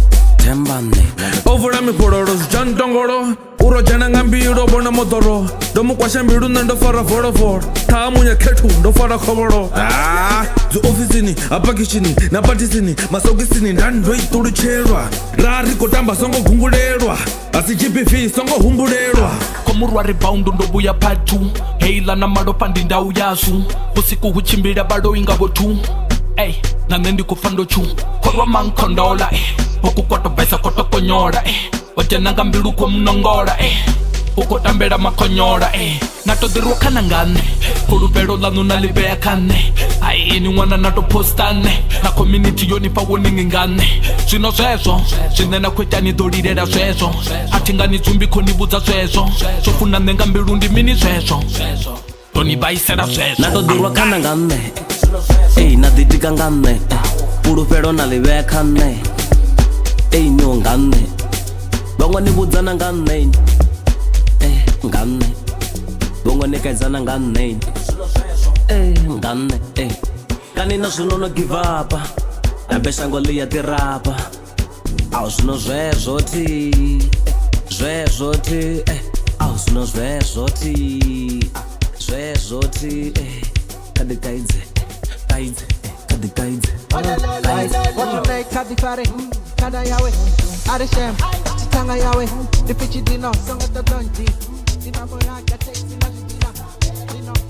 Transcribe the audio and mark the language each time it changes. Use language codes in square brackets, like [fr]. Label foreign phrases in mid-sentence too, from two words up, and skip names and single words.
[ve] o vula mifhololo zwi tsha ntongolo u ro dzhena nga mbilu o vhona moḓoro ndo mu kwasha mbilu nṋe ndo fara volovolo ṱhaha munya khethu ndo fara khovholo dzi ofisini apakishini na patisini masokisini ndani ndo i ṱulutshelwa ra ri khou tamba songo gungulelwa asi gbv songo humbulelwa komurwa rebound ndo vhuya part 2 heila na malofha ndi ndau yazwu usiku hu tshimbila baloi nga vho 2 na nṋe ndi khou pfa ndo tshu khorwa mankhondola uku koto besa koto konyola o dzhena nga mbilu khou mnongola u khou tambela makhonyola na to ḓirwa khana nga nṋe fhulufhelo ḽaṋu na ḽi vhea kha nṋe ai ini ṅwana na to posta nṋe na community yo ni fha warning nga nṋe zwino zwezwo zwine na khou ita ni ḓo lilela zwezwo a thi nga ni dzumbi khou ni vhudza zwezwo zwo funa nṋe nga mbilu ndi mini zwezwo ḓo ni vhaisela zwezwo na to ḓirwa khana nga nṋe na ḓitika nga nṋe fhulufhelo na ḽi vhea kha nṋe niho nga nṋe vhaṅwe ni vhudzana nga nṋe nga nṋe vhaṅwe ni kaidzana nga nṋe nga nṋe kani na zwino no [en] give up [ve] habe shango ḽi ya ḓirapa awu zwino zwezwo ti awu zwino zwezwo ti khaḓi kaidze What's kadi fare kada yawe areshem tanga yawe dipichi dino songa tadonji dina moya gate dina dino